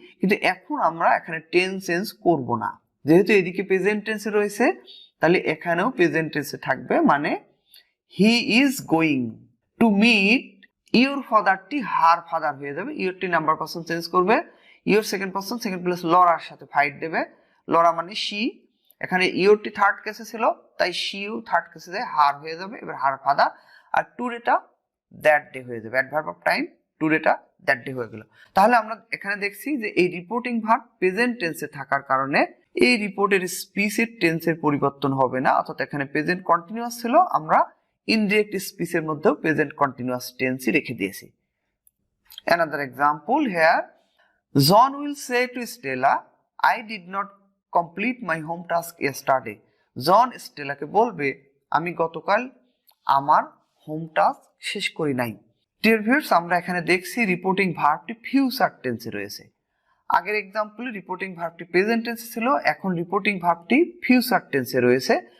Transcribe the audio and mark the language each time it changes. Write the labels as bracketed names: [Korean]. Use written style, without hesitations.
[Bangla] কিন্তু এখন আমরা এখানে টেন্স চেঞ্জ করব না, যেহেতু এদিকে প্রেজেন্ট টেন্সে রয়েছে তাহলে এখানেও প্রেজেন্ট টেন্সে থাকবে, মানে [English] he is going to meet your ফাদারটি [Bangla] her father হয়ে যাবে, ইউরটি নাম্বার পারসন চেঞ্জ করবে, your second person second place Lawler সাথে ফাইট দেবে, লরা মানে শি, এখানে ইউরটি থার্ড কেসে ছিল তাই শিও থার্ড কেসে যায় হার হয়ে যাবে, এবার her father, আর টুডেটা that day হয়ে যাবে, adverb of time টুডেটা that day হয়ে গেল। তাহলে আমরা এখানে দেখছি যে এই রিপোর্টিং ভার্ব প্রেজেন্ট টেন্সে থাকার কারণে এই রিপোর্টের স্পিচের টেন্সের পরিবর্তন হবে না, অর্থাৎ এখানে প্রেজেন্ট কন্টিনিউয়াস ছিল, আমরা ইনডিরেক্ট স্পিচের মধ্যেও প্রেজেন্ট কন্টিনিউয়াস টেন্সই রেখে দিয়েছি। [English] Another example here, John will say to Stella, I did not complete my home task yesterday. [Bangla] জন স্টেলাকে বলবে আমি গতকাল আমার হোম টাস্ক শেষ করি নাই। ডিয়ার ভিউয়ার্স, আমরা এখানে দেখছি রিপোর্টিং ভার্বটি ফিউচার টেন্সে রয়েছে। আগের এক্সাম্পলে রিপোর্টিং ভার্বটি প্রেজেন্ট টেন্সে ছিল, এখন রিপোর্টিং ভার্বটি ফিউচার টেন্সে রয়েছে।